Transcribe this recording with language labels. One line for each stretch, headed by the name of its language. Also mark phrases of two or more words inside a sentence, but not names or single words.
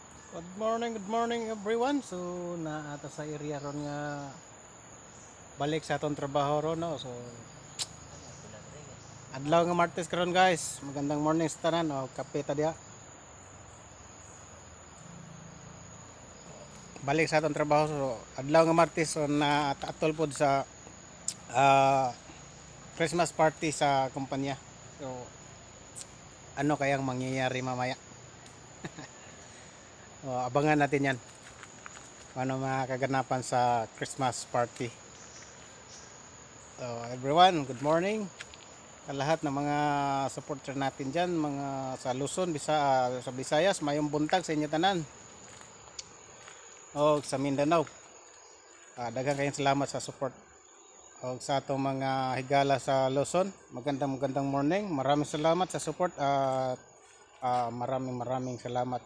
English: Good morning everyone.
Cebuano: So naata sa area ron nga balik sa atong trabaho ron no. So adlaw nga Martes karon guys. Magandang morning sa tanan o kape ta diha. Balik sa atong trabaho so adlaw nga Martes so naatol pod sa
English: Christmas party
Cebuano: sa kumpanya.
Filipino: So ano kayang mangyayari mamaya? Abangan natin 'yan. Ano mga kaganapan sa
English: Christmas party. So everyone, good morning.
Filipino: Sa lahat ng mga supporter natin dyan, mga sa Luzon,
Cebuano: sa Visayas, mayong buntag sa inyo tanan. O sa Mindanao. Daghang kayong salamat sa support. O sa atong mga higala sa Luzon,
Filipino: magandang morning. Maraming salamat sa support at maraming salamat